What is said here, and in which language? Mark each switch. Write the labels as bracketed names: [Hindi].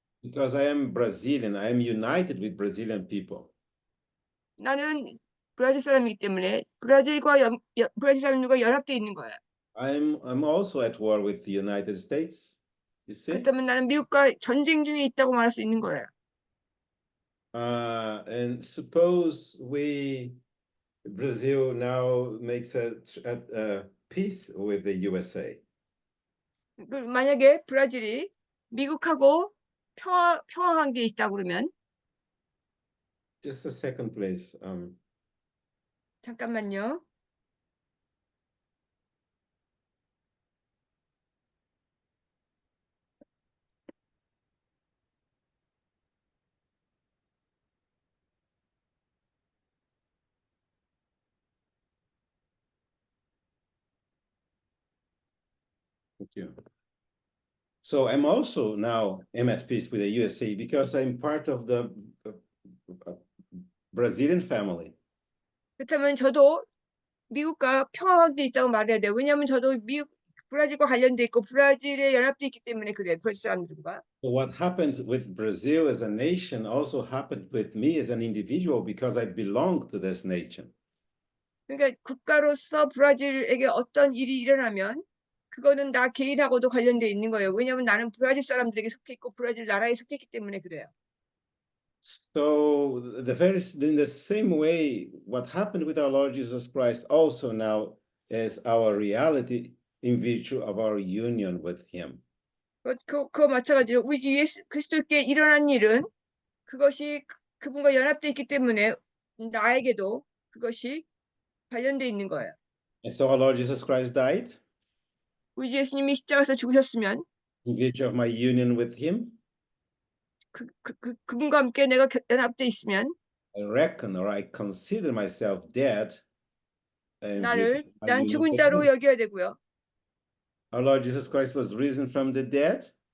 [English] Because I am Brazilian, I am united with Brazilian people. [Korean] 나는 브라질 사람이기 때문에 브라질 사람들과 연합되어 있는 거야. [English] I'm also at war with the United States. You see? [Korean] 그렇다면 나는 미국과 전쟁 중에 있다고 말할 수 있는 거야. [English] And suppose Brazil now makes a peace with the USA. [Korean] 만약에 브라질이 미국하고 평화 관계에 있다 그러면 [English] Just a second, please. [Korean] 잠깐만요. [English] Thank you. So I'm also now am at peace with the USA because I'm part of the Brazilian family. [Korean] 그렇다면 저도 미국과 평화 관계에 있다고 말해야 돼요. 왜냐하면 저도 브라질과 관련돼 있고 브라질에 연합돼 있기 때문에 그래. 브라질 사람들과. [English] So what happened with Brazil as a nation also happened with me as an individual because I belong to this nation. [Korean] 그러니까 국가로서 브라질에게 어떤 일이 일어나면 그거는 나 개인하고도 관련돼 있는 거예요. 왜냐하면 나는 브라질 사람들에게 속해 있고 브라질 나라에 속해 있기 때문에 그래요. [English] So in the same way, what happened with our Lord Jesus Christ also now is our reality in virtue of our union with Him. [Korean] 그거 마찬가지로 우리 주 예수 그리스도께 일어난 일은 그것이 그분과 연합돼 있기 때문에 나에게도 그것이 관련돼 있는 거예요. [English] And so our Lord Jesus Christ died [Korean] 우리 주 예수님이 십자가에서 죽으셨으면 [English] in virtue of my union with Him. [Korean] 그분과 함께 내가 연합돼 있으면 [English] I reckon or I consider myself dead. [Korean] 난 죽은 자로 여겨야 되고요. [English] Our Lord Jesus Christ was risen from the dead.